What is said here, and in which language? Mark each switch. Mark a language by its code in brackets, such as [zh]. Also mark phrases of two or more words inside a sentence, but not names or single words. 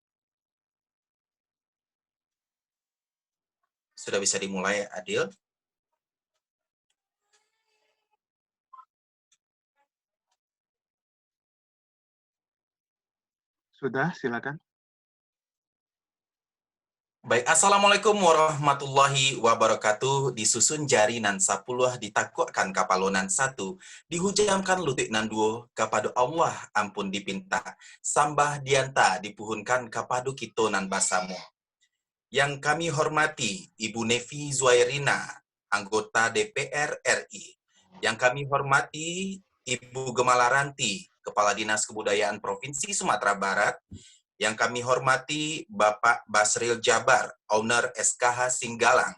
[id] Sudah bisa dimulai, Adil? Sudah, silakan. Baik, [ar] Assalamualaikum warahmatullahi wabarakatuh. [min] Disusun jari nan 10 ditakukan kapalonan 1, dihujamkan lutut nan 2, kapado Allah ampun dipinta, sambah dianta dipuhunkan kapado kito nan basamo. [id] Yang kami hormati Ibu Nevi Zuairina, anggota DPR RI. Yang kami hormati Ibu Gemalaranti, Kepala Dinas Kebudayaan Provinsi Sumatera Barat. Yang kami hormati Bapak Basril Jabar, owner SKH Singgalang.